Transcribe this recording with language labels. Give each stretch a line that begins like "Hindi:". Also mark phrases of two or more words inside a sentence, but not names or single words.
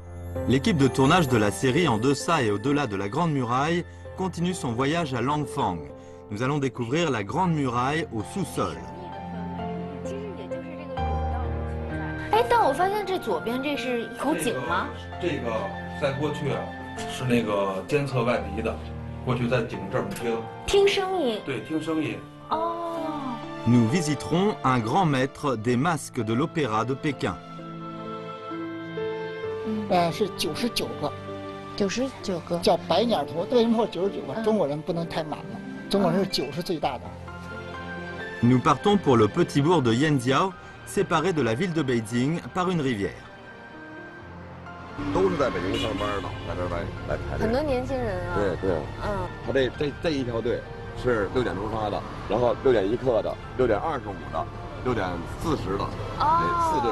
French: L'équipe de tournage de la série En deçà et au-delà de la Grande Muraille continue son voyage à Langfang. Nous allons découvrir la Grande Muraille au sous-sol.
Chinese: 哎，但我发现这左边这是一口井吗？这个在过去是那个监测外敌的，过去在井这么听。听声音。对，听声音。哦。
French: Nous visiterons un grand maître des masques de l'opéra de Pékin.
Chinese: 是99个，99个，叫白鸟图。为什么说99个？中国人不能太满了，中国人是9是最大的。
French: Nous partons pour le petit bourg de Yanjiao, séparé de la ville de Beijing par une rivière.
Chinese: 都是在北京上班的，在这儿来排队。很多年轻人啊。对，他这一条队是6点出发的，然后6点1刻的，6点25的，6点40的，这4队。